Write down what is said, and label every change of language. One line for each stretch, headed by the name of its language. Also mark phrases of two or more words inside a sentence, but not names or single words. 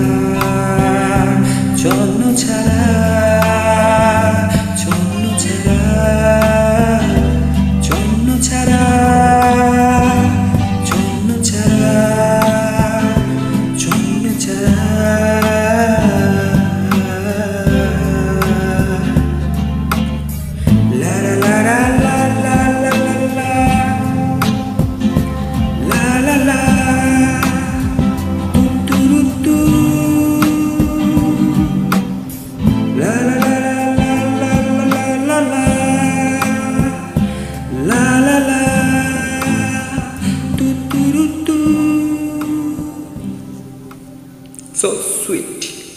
Bangla: ছন্ন ছাড়া ছন্ন ছাড়া ছন্ন ছাড়া ছন্ন ছাড়া ছন্ন ছাড়া la la la la la la la la la tu tu tu la la la la la la la la la la tu tu tu
English: so sweet.